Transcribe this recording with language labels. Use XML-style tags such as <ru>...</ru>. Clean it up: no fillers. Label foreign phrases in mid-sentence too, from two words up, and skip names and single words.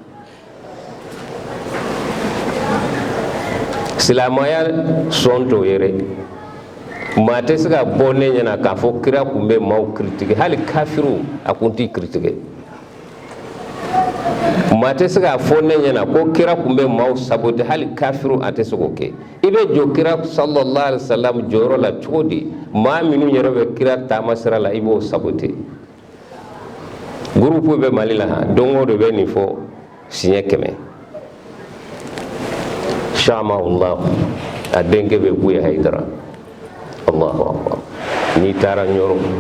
<bm>silamɛya sɔn t'o ye dɛ maa tɛ se ka bɔ ne ɲɛna k'a fɔ kira tun bɛ maaw critiquer hali kafiru a kun t'i critiquer maa tɛ se k'a fɔ ne ɲɛna ko kira tun bɛ maaw saboter hali kafiru a tɛ se k'o kɛ i bɛ jɔ kira</bm> <ar>صلى الله عليه وسلم</ar> <bm>jɔyɔrɔ la cogo di maa minnu yɛrɛ bɛ kira taama sira la i b'o saboter groupe bɛ Mali la han don o don bɛ nin fɔ siɲɛ 100 shamahullah a denkɛ bɛ Buya Hayidara</bm> <ar>الله أكبر</ar> <bm>n'i taara Ɲɔrɔ</bm>